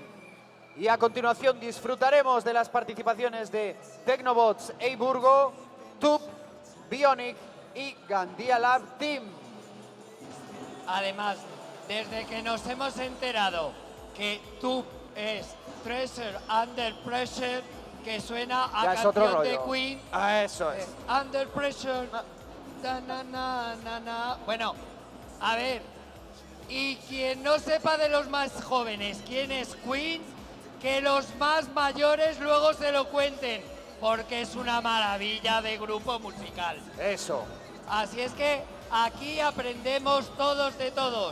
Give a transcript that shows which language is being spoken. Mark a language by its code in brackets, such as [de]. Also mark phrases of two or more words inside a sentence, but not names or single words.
[es] Y a continuación disfrutaremos de las participaciones de Tecnobots Eiburgo, Tube, Bionic y Gandia Lab Team. Además, desde que nos hemos enterado que Tube es Treasure Under Pressure, que suena a canción de Queen. Eso es. Under Pressure. Na, na, na, na, na. Bueno, a ver. Y quien no sepa de los más jóvenes quién es Queen, que los más mayores luego se lo cuenten, porque es una maravilla de grupo musical. Eso. Así es que aquí aprendemos todos de todos.